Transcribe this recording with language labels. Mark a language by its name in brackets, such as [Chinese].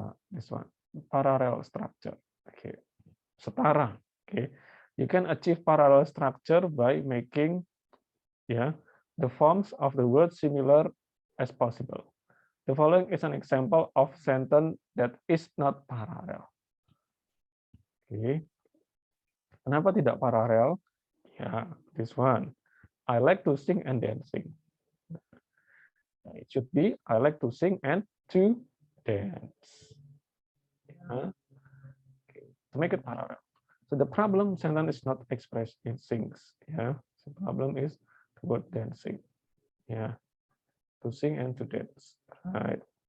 [English] This one, parallel structure. Oke, setara. Oke, you can achieve parallel structure by making the forms of the word similar as possible. The following is an example of sentence that is not parallel. [Indonesian] Oke, kenapa tidak paralel? [English] Ya, this one. I like to sing and dancing. It should be I like to sing and to dance. To make it parallel. So the problem sentence is not expressed in sings. The problem is the word dancing. To sing and to dance. Right.